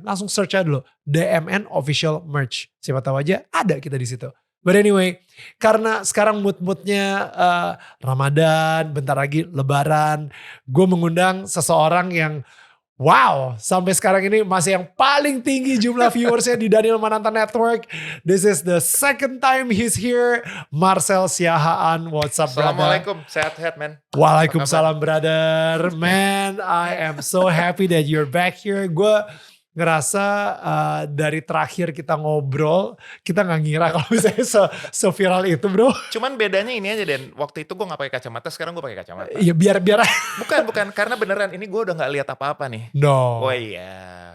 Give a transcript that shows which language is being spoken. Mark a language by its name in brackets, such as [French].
[Indonesian] Langsung search aja dulu DMN official merch. Siapa tahu aja ada kita di situ. [English] But anyway, [Indonesian] karena sekarang mood-moodnya Ramadan, bentar lagi Lebaran, gue mengundang seseorang yang wow, sampai sekarang ini masih yang paling tinggi jumlah viewersnya di Daniel Mananta Network. [English] This is the second time he's here. Marcel Siahaan, what's up brother? [Indonesian] Assalamualaikum, sehat-sehat men. Waalaikumsalam brother. [English] Man, I am so happy that you're back here. [Indonesian] Gue ngerasa dari terakhir kita ngobrol, kita gak ngira kalau misalnya se-viral itu bro. Cuman bedanya ini aja Den, waktu itu gue gak pakai kacamata, sekarang gue pakai kacamata. Iya biar. Bukan, karena beneran ini gue udah gak lihat apa-apa nih. [English] No. [Indonesian] Oh iya.